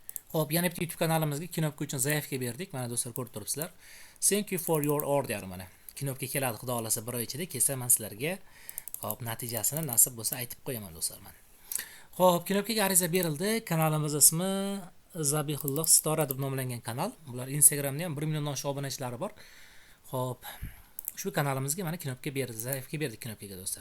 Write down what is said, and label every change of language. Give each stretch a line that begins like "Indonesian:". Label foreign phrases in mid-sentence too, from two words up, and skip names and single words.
Uzbek: Hop, yana bitta YouTube kanalimizga knopka uchun zaявka berdik. Mana do'stlar ko'rib turibsizlar.
English: Thank you for your order mana.
Uzbek: Knopka keladi, xudo xolasa 1 oy ichida kelsa men sizlarga hop natijasini nasib bo'lsa aytib qo'yaman do'stlar men. Hop, knopkaga ariza berildi. Kanalimiz ismi Zabihulloh Stora deb nomlangan kanal. Bular Instagramda ham 1 milliondan oshiq obunachilari bor. Hop, shu kanalimizga mana knopka berdi, zaifga berdik knopkaga do'stlar.